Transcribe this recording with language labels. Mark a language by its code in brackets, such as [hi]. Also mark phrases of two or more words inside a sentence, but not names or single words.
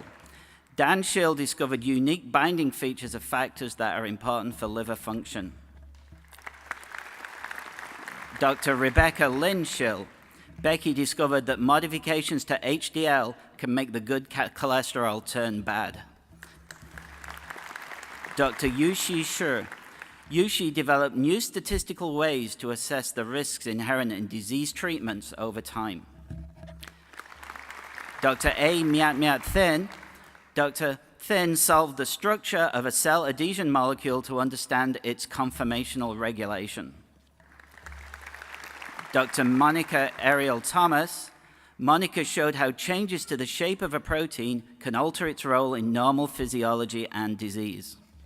[en] Dan Schill discovered unique binding features of factors that are important for liver function. Dr. Rebecca Lynn Schill. Becky discovered that modifications to HDL can make the good cholesterol turn bad. Dr. Yushi Shi. Yushi developed new statistical ways to assess the risks inherent in disease treatments over time. Dr. A. Miat Thin. Dr. Thin solved the structure of a cell adhesion molecule to understand its conformational regulation. Dr. Monica Ariel Thomas. Monica showed how changes to the shape of a protein can alter its role in normal physiology and disease.